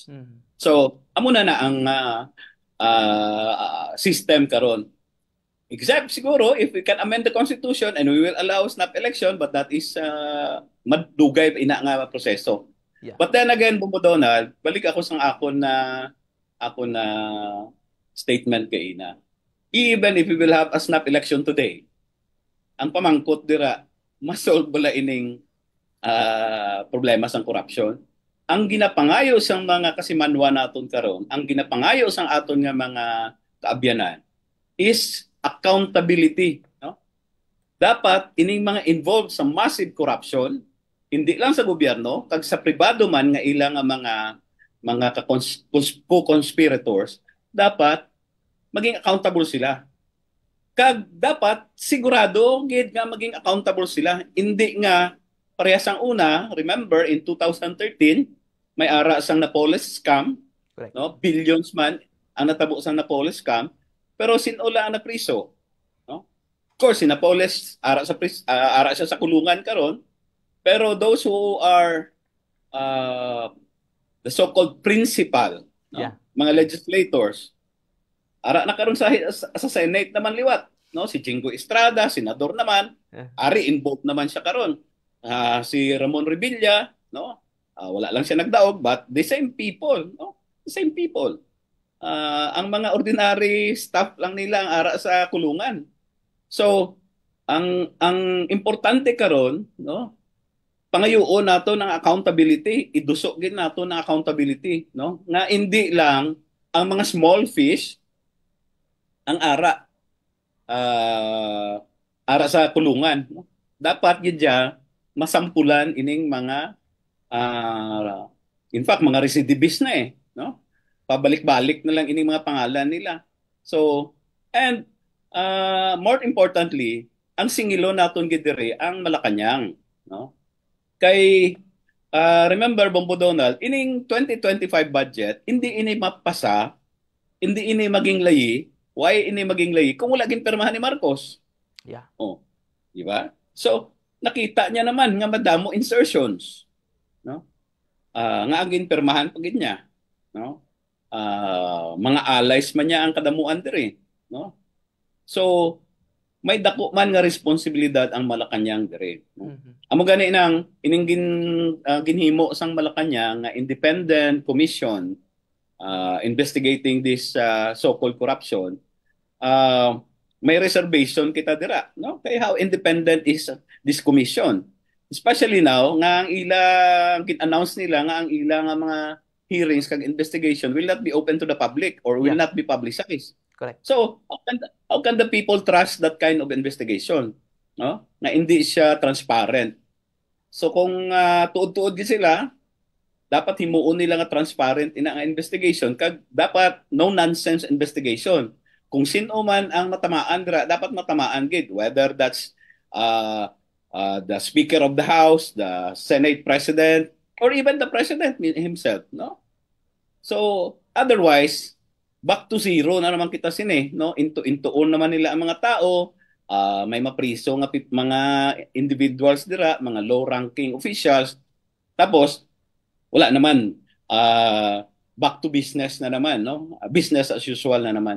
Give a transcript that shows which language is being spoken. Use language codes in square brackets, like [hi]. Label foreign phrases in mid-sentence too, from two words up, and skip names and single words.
[hil] So, amo na ang system karon. [en] Except siguro if we can amend the constitution and we will allow snap election, but that is [hil] madugay ina nga proseso. [en] Yeah. But then again, [hil] Bumbo Donald, balik ako sa akon na statement kay ina. [en] Even if we will have a snap election today, [hil] ang pamangkot dira masolve bala ining problema sang corruption. Ang ginapangayo sang mga kasimanwa naton karon, ang ginapangayo sang aton nga mga kaabyanan [en] is accountability, [hil] no? Dapat ining mga involved sa [en] massive corruption, [hil] hindi lang sa gobyerno, kag sa pribado man nga ilang mga co-conspirators, dapat maging accountable sila. Kag dapat sigurado gid nga maging accountable sila, hindi nga parehas ang una. [en] Remember in 2013 [hil] may ara sang Napoles scam, [en] correct, [hil] no? Billions man ang natabo sang Napoles scam. Pero sinula na priso, no? [en] Of course, [hil] si Napoles ara siya sa kulungan karon. [en] Pero those who are the so-called principal, no? Yeah. [hil] Mga legislators, ara na karon sa Senate naman liwat, no? Si Jingo Estrada, senador naman, ari involved naman siya karon. Si Ramon Revilla, no? Wala lang siya nagdaog, [en] but the same people, no? The same people. [hil] Ang mga [en] ordinary staff [hil] lang nila ang ara sa kulungan. So, ang importante karon, no? Pangayoon nato ng accountability, idusok gid nato ng accountability, no? Nga hindi lang ang mga [en] small fish [hil] ang ara sa kulungan, no? dapat gidya masampulan ining mga [en] in fact [hil] mga recidivist na no? Pabalik-balik na lang ining mga pangalan nila. [en] So, and more importantly, [hil] ang singilo naton gid diri ang Malacañang, no? Kay remember Bombo Donald, ining 2025 budget, hindi ini mapasa, hindi ini maging layi. Why ini maging layi? Kung wala gin pirmahan ni Marcos. [en] Yeah. [hil] Oh, di ba? So, nakita niya naman nga madamo insertions, no? Nga ang ginpirmahan pagid niya, no? Mga allies man niya ang kadamuan diri, no? So, may dako man nga responsibilidad ang Malacañang diri, no? Amo gani nang ining ginhimo sang Malacañang nga [en] independent commission investigating this so-called corruption. [hil] May reservation kita dira, no? [en] Kay how independent is this commission? Especially now [hil] nga ang ilang gin-announce nila nga ang ilang mga hearings kag [en] investigation will not be open to the public or will not be publicized. Correct. So, how can the people trust that kind of investigation? [hil] No? Na hindi siya transparent. So kung tuod-tuod gid sila, dapat himuon nila nga transparent ina nga investigation kag dapat [en] no nonsense investigation. [hil] Kung sino man ang matamaan dira, dapat matamaan gid, [en] whether that's the Speaker of the House, the Senate President, or even the President himself, no? [hil] So, otherwise, [en] back to zero [hil] na naman kita sini, no? Into-on naman nila ang mga tao, may mapriso nga mga individuals dira, mga low-ranking officials, tapos, wala naman, [en] back to business [hil] na naman, no? [en] Business as usual [hil] na naman.